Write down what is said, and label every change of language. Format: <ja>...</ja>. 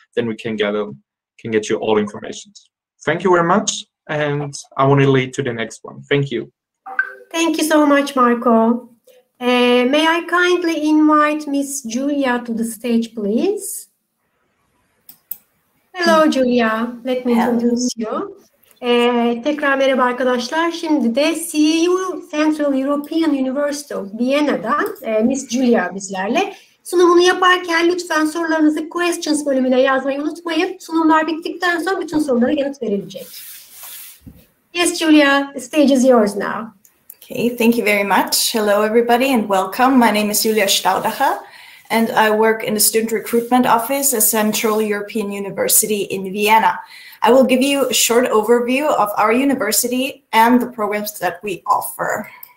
<en>Then we can get you all information. Thank you very much, and I want to lead to the next one. Thank you. Thank you so much, Marco. May I kindly invite Miss Julia to the stage, please? Hello, Julia. Let me introduce you.</en> <tr>Tekrar merhaba arkadaşlar. Şimdi de CEU Central European University of Vienna'dan Miss Julia bizlerle. Sunumunu yaparken lütfen sorularınızı questions bölümüne yazmayı unutmayın. Sunumlar bittikten sonra bütün sorulara yanıt verilecek.</tr> <en>Yes, Julia, the stage is yours now. Okay, thank you very much. Hello, everybody, and welcome. My name is Julia Staudacher, and I work in the Student Recruitment Office at Central European University in Vienna. I will give you a short overview of our university and the programs that we offer.</en>